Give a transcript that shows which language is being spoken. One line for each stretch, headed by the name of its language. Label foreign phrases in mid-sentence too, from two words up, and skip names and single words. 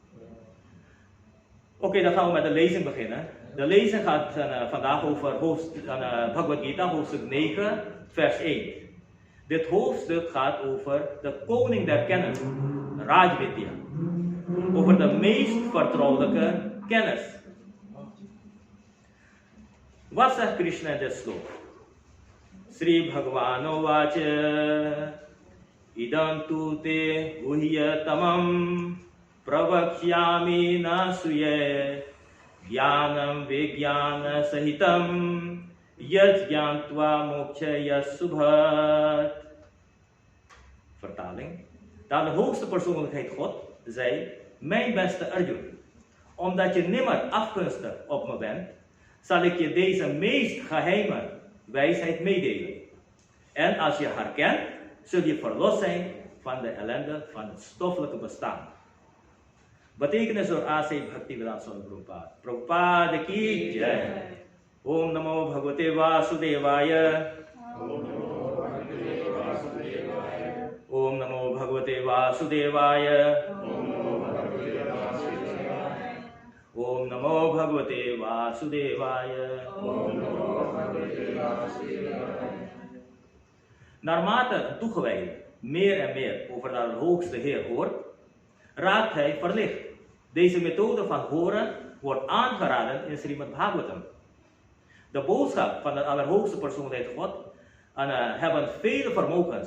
Dutch: Oké, dan gaan we met de lezing beginnen. De lezing gaat vandaag over Bhagavad Gita, hoofdstuk 9, vers 1. Dit hoofdstuk gaat over de koning der kennis, Rajvidya. Over de meest vertrouwelijke kennis. Wat zegt Krishna in dit slook?
Sanskrit: Sri Bhagavan Ovacha Idam tu te guhyatamam Pravakshyami nasuye Jnanam Vijnana Sahitam Yat Jnantva Mokshaya Subhat.
Dutch: Vertaling. Dat de hoogste persoonlijkheid God zei: mijn beste Arjun, omdat je nimmer afgunstig op me bent, zal ik je deze meest geheime wijsheid meedelen. En als je haar kent, zul je verlost zijn van de ellende van het stoffelijke bestaan. Betekenis door A.C. Bhaktivedanta Swami Prabhupada.
Hindi: Prabhupada ki jai.
Sanskrit: Om Namo Bhagavate Vasudevaya. Om Namo Bhagavate Vasudevaya. Om Namo Bhagavate Vasudevaya.
Dutch: Naarmate een toegewijde meer en meer over de Hoogste Heer hoort, raakt hij verlicht. Deze methode van horen wordt aangeraden in Srimad Bhagavatam. De boodschap van de Allerhoogste Persoonlijkheid God En hebben vele vermogens.